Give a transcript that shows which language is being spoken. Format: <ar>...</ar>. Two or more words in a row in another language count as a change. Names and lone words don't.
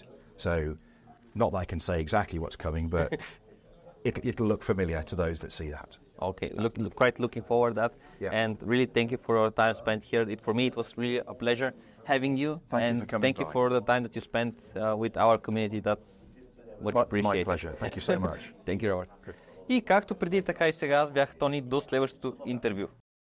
<en>So not that I can say exactly what's coming, but it'll look familiar to those that see that. Okay, quite looking forward to that. Yeah. And really thank you for your time spent here. For me, it was really a pleasure having you. Thank you for the time that you spent with our community. That's what we appreciate. My pleasure. Thank you so much. Thank you, Robert.</en> <bg>И както преди, така и сега, аз бях Тони. До следващото интервю.</bg>